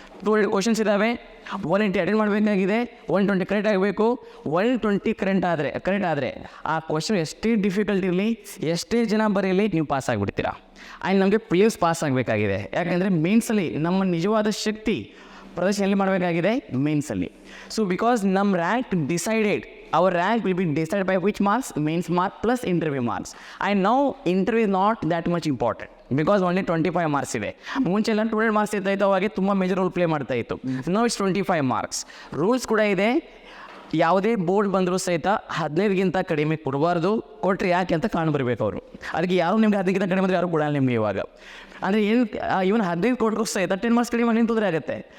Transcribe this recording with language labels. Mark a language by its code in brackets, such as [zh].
[kn] 200 questions ಇದ್ದಾವೆ, 180 attend ಮಾಡಬೇಕಾಗಿದೆ, 120 correct ಆಗಬೇಕು. 120 ಕರೆಕ್ಟ್ ಆದರೆ ಆ ಕ್ವಶನ್ ಎಷ್ಟೇ ಡಿಫಿಕಲ್ಟ್ ಇರಲಿ, ಎಷ್ಟೇ ಜನ ಬರೀಲಿ, ನೀವು ಪಾಸ್ ಆಗಿಬಿಡ್ತೀರಾ. ಆ್ಯಂಡ್ ನಮಗೆ ಪ್ರಿಲಿಮ್ಸ್ ಪಾಸ್ ಆಗಬೇಕಾಗಿದೆ. ಯಾಕೆಂದರೆ ಮೇನ್ಸಲ್ಲಿ ನಮ್ಮ ನಿಜವಾದ ಶಕ್ತಿ ಪ್ರದರ್ಶನ ಎಲ್ಲಿ ಮಾಡಬೇಕಾಗಿದೆ, ಮೇನ್ಸಲ್ಲಿ. [en] So because ನಮ್ಮ rank decided, our rank will be decided by which marks, mains mark plus interview marks. And now interview is not that much important because only 25 marks ಇದೆ. [kn] ಮುಂಚೆಲ್ಲ 200 ಮಾರ್ಕ್ಸ್ ಇರ್ತಾಯಿತ್ತು, ಅವಾಗೆ ತುಂಬ ಮೇಜರ್ ರೋಲ್ ಪ್ಲೇ ಮಾಡ್ತಾ ಇತ್ತು. ನಾವು it's 25 marks. Rules ಕೂಡ ಇದೆ, ಯಾವುದೇ ಬೋರ್ಡ್ ಬಂದರೂ ಸಹಿತ 15ಗಿಂತ ಕಡಿಮೆ ಕೊಡಬಾರ್ದು. ಕೊಟ್ಟರೆ ಯಾಕೆ ಅಂತ ಕಾಣಬರ್ಬೇಕು ಅವರು. ಅದಕ್ಕೆ ಯಾರು ನಿಮ್ಗೆ 15ಗಿಂತ ಕಡಿಮೆ ಅಂದರೆ ಯಾರು ಕೊಡಲ್ಲ ನಿಮಗೆ ಇವಾಗ. ಅಂದರೆ ಏನು ಇವನ್ 15 ಕೊಟ್ಟರು ಸಹಿತ 10 ಮಾರ್ಕ್ಸ್ ಕಡಿಮೆ ನಿಮ್ಗೆ ತೊಂದರೆ ಆಗುತ್ತೆ.